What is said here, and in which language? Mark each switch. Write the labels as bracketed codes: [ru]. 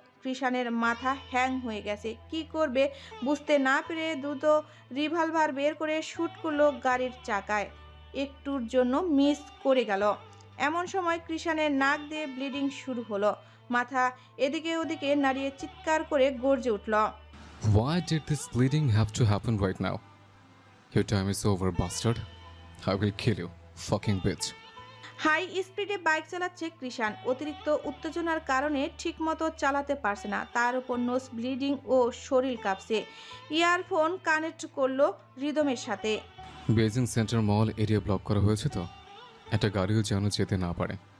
[bn] কৃষানের মাথা হ্যাং হয়ে গেছে। কি করবে বুঝতে না পেরে দ্রুত রিভলভার বের করে শুট করলো গাড়ির চাকায়। একটুর জন্য মিস করে গেল। এমন সময় কৃষানের নাক দিয়ে ব্লিডিং শুরু হলো। মাথা এদিকে ওদিকে নাড়িয়ে চিৎকার করে গর্জে উঠল। [en] Why did this bleeding have to happen right now? Your time is over, bastard. I will kill you, fucking bitch. [bn] High স্পিডে বাইক চালাচ্ছে কৃষান। অতিরিক্ত উত্তেজনার কারণে ঠিকমতো চালাতে পারছে না। তার উপর নোজ ব্লিডিং ও শরীর কাঁপছে। ইয়ারফোন কানেক্ট করলো রিদমের সাথে। বেজিং সেন্টার মল এরিয়া ব্লক করা হয়েছে তো, একটা গাড়িও যেন যেতে না পারে।